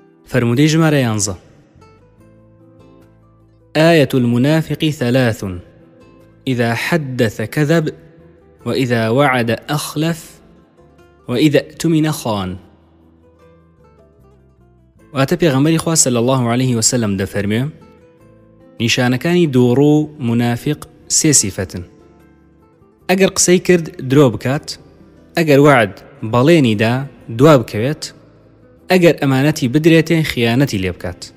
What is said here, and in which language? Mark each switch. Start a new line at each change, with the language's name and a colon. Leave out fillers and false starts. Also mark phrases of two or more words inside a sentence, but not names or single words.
Central Kurdish: فرمودەی ژمارە
Arabic: 11 آية المنافق 3 إذا حدث كذب وإذا وعد أخلف وإذا اؤتمن خان.
Central Kurdish: واتە پێغەمبەری خوا
Arabic: صلی الله عليه وسلم
Central Kurdish: دەفەرمێ نیشانەکانی دووڕوو منافق سێ سیفەتن. ئەگەر قسەی کرد درۆ بکات، ئەگەر وعد بەڵێنی دا دوا بکەوێت، ئەگەر ئەمانەتی بدرێتێ خیانەتی لێ بکات.